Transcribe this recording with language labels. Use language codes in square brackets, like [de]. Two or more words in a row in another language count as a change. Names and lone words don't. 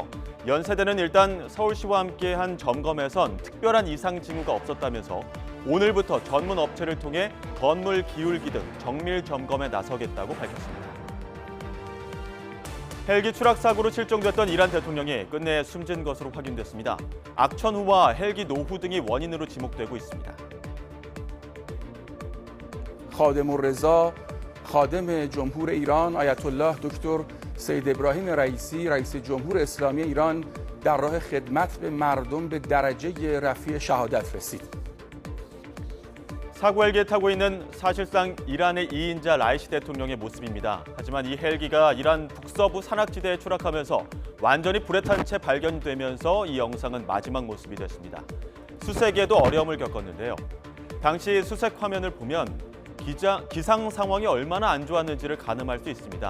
[ko] 연세대는 일단 서울시와 함께한 점검에선 특별한 이상 징후가 없었다면서 오늘부터 전문 업체를 통해 건물 기울기 등 정밀 점검에 나서겠다고 밝혔습니다. 헬기 추락 사고로 실종됐던 이란 대통령이 끝내 숨진 것으로 확인됐습니다. 악천후와 헬기 노후 등이 원인으로 지목되고 있습니다. [fa] خادم‌الرضا خادم جمهور ایران آیت الله دکتر سید ابراهیم رئیسی رئیس جمهور اسلامی ایران در راه خدمت به مردم به درجه رفیع شهادت رسید. [ko] 사고 헬기에 타고 있는 사실상 이란의 2인자 라이시 대통령의 모습입니다. 하지만 이 헬기가 이란 북서부 산악지대에 추락하면서 완전히 불에 탄 채 발견되면서 이 영상은 마지막 모습이 됐습니다. 수색에도 어려움을 겪었는데요. 당시 수색 화면을 보면 기상 상황이 얼마나 안 좋았는지를 가늠할 수 있습니다.